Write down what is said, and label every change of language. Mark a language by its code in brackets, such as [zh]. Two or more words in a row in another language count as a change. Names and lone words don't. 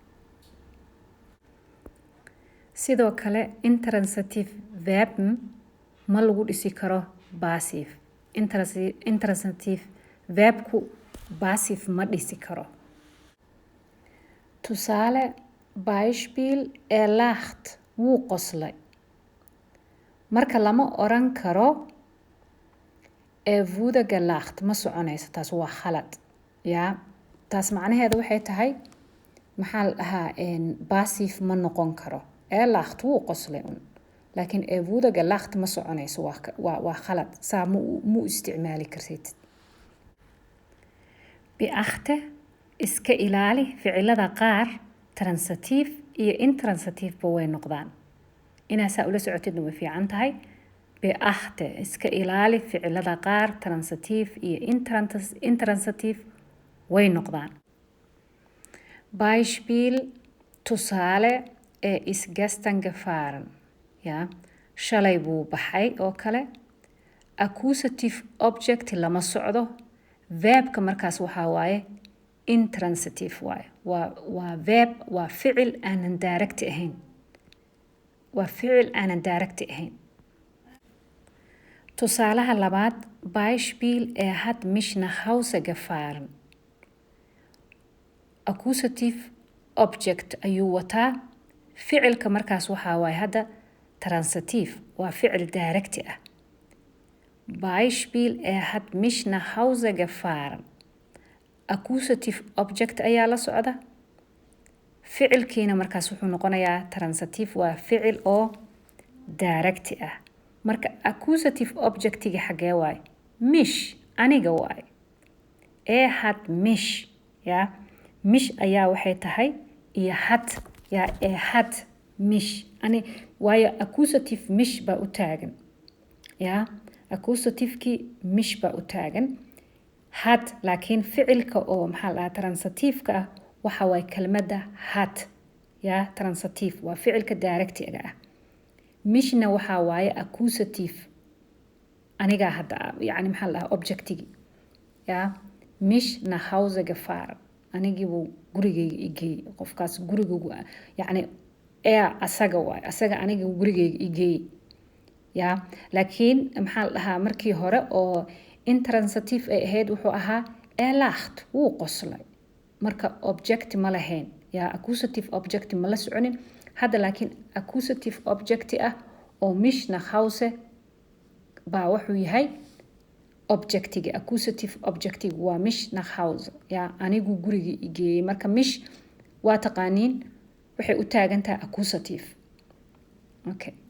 [so] sidoo kale [de] intransitive Verben [so] ma lagu dhisi karo [de] Passiv intransitive [so] Verbku Passiv ma dhisi karo tusaale [de] Beispiel lacht [so] wuu qoslay marka lama oran karo [de] wurde gelacht [so] ma soconayso taas waa khalad yaa taas macnaheedu waxay tahay maxaa la dhahaa passive ma noqon karo [de] er lacht [so] wuu qoslay un laakiin [de] er wurde gelacht [so] ma soconayso waa khalad saa mu isticmaali kartid beachte iska ilaali ficilada qaar transitive iyo intransitive ba way noqdaan inaasaa ula socotidna way fiican tahay beachte iska ilaali ficilada qaar transitive iyo intransitive way noqdaan Beispiel tusaale [de] is gestern gefahren [so] ja shalay buu baxay oo kale [en] accusative object [so] lama socdo verbka markaas waxaa waaye intransitive waaye waa verb waa ficil aanan direct ahayn tusaalaha labaad [de] Beispiel hat mich nach Hause gefahren [en] accusative object [so] ayuu wataa ficilka markaas waxaa waaye hadda transitive waa ficil direct ah [de] Beispiel hat mich nach Hause gefahren [en] accusative object [so] ayaa la socda ficilkiina markaas wuxuu noqonayaa transitive waa ficil oo direct ah marka accusative objectiga xagee waaye mich aniga waaye [de] hat mich [so] ya mich ayaa waxay tahay iyo hat ya [de] hat mich [so] ani waayo accusative mich baa u taagan ya accusativekii mich baa u taagan hat laakiin ficilka oo maxaa la transitive-ka ah waxa waaye kelmadda hat ya transitive waa ficilka direct-ga ah mishna waxaa waaye accusative anigaa hadda yani maxaa la objectigi ya [de] mich nach Hause gefahren [so] anigii buu gurigeyga igeeyey qofkaas gurigeygu yani asaga waaye asaga aniga gurigeyga igeeyey ya laakiin maxaa la dhahaa markii hore oo intransitive ay ahayd wuxuu ahaa lacht wuu qoslay marka object ma lahayn ya [en] accusative object [so] ma la soconin hadda laakiin [en] accusative object [so] ah oo [de] mich nach Hause [so] baa wuxuu yahay objectiga accusative objectiga waa [de] mich nach Hause [so] ya anigu guriga igeeyey marka mich waa taqaaniin waxay u taagan tahay accusative okay